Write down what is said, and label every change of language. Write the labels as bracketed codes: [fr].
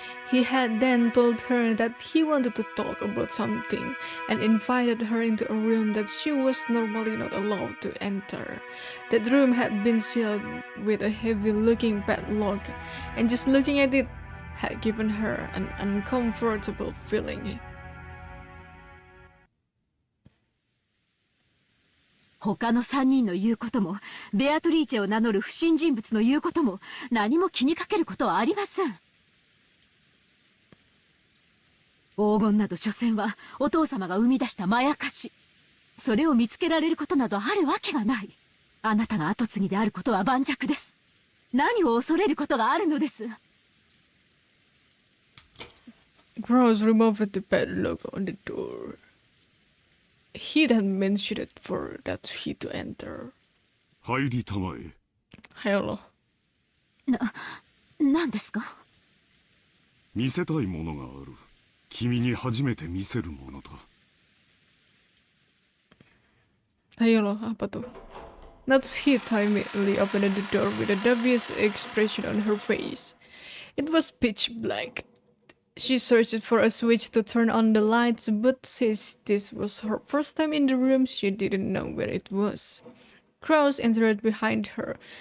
[en] He had then told her that he wanted to talk about something and invited her into a room that she was normally not allowed to enter. That room had been sealed with a heavy-looking padlock, and just looking at it had given her an uncomfortable feeling. [ja] 他の3人の言うことも、ベアトリーチェを名乗る不審人物の言うことも、何も気にかけることはありません。黄金など所詮はお父様が生み出したまやかし。それを見つけられることなどあるわけがない。あなたが跡継ぎであることは盤石です。何を恐れることがあるのです。 [en] Krause removed the padlock on the door. He then mentioned it for Natsuhi to enter. [ja] 入りたまえ。 [en] Hello. [ja] 何ですか？見せたいものがある。君に初めて見せるものだ。 [id] Hello, apa tuh? [en] Natsuhi timidly opened the door with a dubious expression on her face. It was pitch black. She searched for a switch to turn on the lights, but since this was her first time in the room, she didn't know where it was. Krause entered behind her,